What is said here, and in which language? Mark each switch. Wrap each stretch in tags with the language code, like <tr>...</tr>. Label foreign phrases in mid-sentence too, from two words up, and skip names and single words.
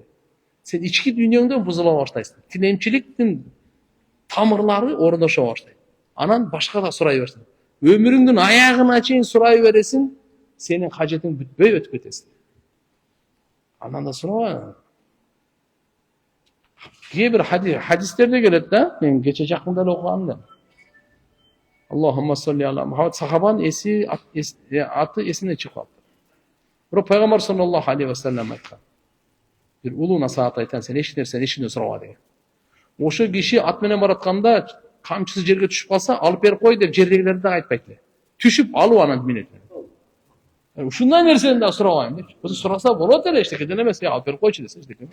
<ky>Сен ички дүйнөңдөн бузула баштайсың. Тилемчиликтин тамырлары орношо баштайт. Анан башка да сурай берсиң. Өмүрүңдүн аягына чейин сурай бересиң, сенин кажетиң бүтпөй өтүп кетесиң. Анан да сурабайбы? Кээ бир хадистерде келет да, мен кече жакында эле окугам.</ky> <ar>اللهم صل على محمد,</ar> <ky>сахабанын аты эсине чыгып калды. Бирок пайгамбар</ky> <ar>صلى الله عليه وسلم</ar> <ky>айткан. Бир улуу насаат айтан, сен эч нерсени эчине сураба деген. Ошо киши ат менен баратканда камчысы жерге түшүп калса, алып берип кой деп жердегилерди да айтпайт эле. Түшүп алып анан минет. Ушундай нерсени да сурабайм депчи. Бул сураса болот эле, эчтекеден эмес, алып берип койчу десе эчтеке.</ky>